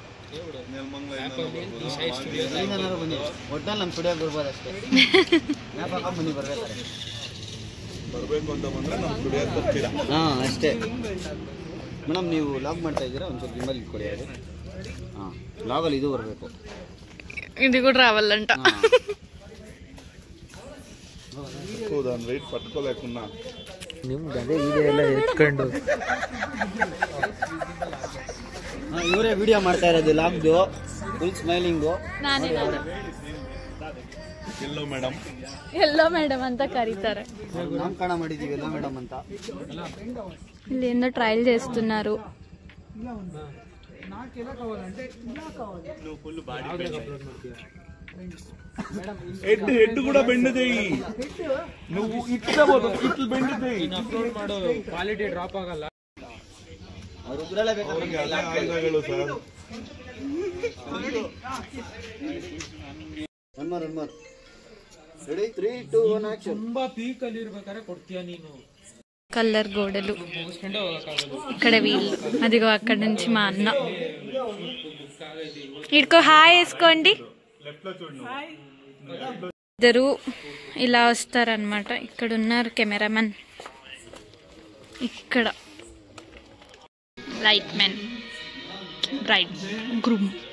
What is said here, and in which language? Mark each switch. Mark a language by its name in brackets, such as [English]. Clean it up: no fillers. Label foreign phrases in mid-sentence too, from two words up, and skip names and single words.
[Kannada] ಎಲ್ಲಿಂದನಾರು ಬನ್ನಿ, ಒಟ್ಟಲ್ಲಿ ನಮ್ಮ ಸ್ಟುಡಿಯೋಗೆ ಬರ್ಬೋದು ಅಷ್ಟೇ. ಮ್ಯಾಪ್ ಹಾಕೊಂಡು ಬನ್ನಿ ಬರ್ಬೇಕಾರೆ. ಬರಬೇಕು ಅಂತ ಬಂದರೆ ನಮ್ಮ ಸ್ಟುಡಿಯೋಗೆ ಬರ್ತೀರಾ? ಹಾಂ ಅಷ್ಟೇ ಮೇಡಮ್. ನೀವು ಲಾಗ್ ಮಾಡ್ತಾ ಇದ್ದೀರಾ? ಒಂದು ಸ್ವಲ್ಪ ಗಿಂಬಲ್ ಇಟ್ಕೊಡಿ. ಅದು ಹಾಂ, ಲಾಗಲ್ಲಿ ಇದು ಬರಬೇಕು. [Telugu] ఇది కూడా రావాలంట. దాని వెయిట్ పట్టుకోలేకున్నా [Kannada] ನಿಮ್ದು ಅದೇ ವಿಡಿಯೋ ಎಲ್ಲ ಎತ್ಕೊಂಡು ಇವರೇ ವಿಡಿಯೋ ಮಾಡ್ತಾ ಇರೋದು ಲಾಗ್ದು. [English] full smiling. [Kannada] ಎಲ್ಲೋ ಮೇಡಮ್, ಎಲ್ಲೋ ಮೇಡಮ್ ಅಂತ ಕರೀತಾರೆ. ನಾಮಕರಣ ಮಾಡಿದೀವಿ ಎಲ್ಲೋ ಮೇಡಮ್ ಅಂತ. [Telugu] ಇಲ್ಲಿ ఏందో ట్రయల్ చేస్తున్నారు. [Kannada] ಹೆಡ್ ಕೂಡ ಬೆಂಡದೇಯಿ. [Telugu] నువ్వు ఇట్లా పోతావు, ఇట్లా ಬೆಂಡದೇಯಿ. [English] quality drop ಆಗಲ್ಲ. [Kannada] ಅವ್ರು ಉಗ್ರಲೇ ಬೇಕು ಸರ್. [English] one more. ರೆಡಿ? 3, 2, 1 ಆಕ್ಷನ್. [Kannada] ತುಂಬಾ ಪೀಕ್ ಅಲ್ಲಿ ಇರ್ಬೇಕಾದ್ರೆ ಕೊಡ್ತೀಯ ನೀನು. [Telugu] కలర్ గోడలు. ఇక్కడ వీళ్ళు, అదిగో అక్కడ నుంచి మా అన్న. ఇక్కడికో హాయ్ వేసుకోండి. ఇద్దరు ఇలా వస్తారనమాట. ఇక్కడ ఉన్నారు కెమెరామెన్, ఇక్కడ లైట్ మెన్, [English] bride groom.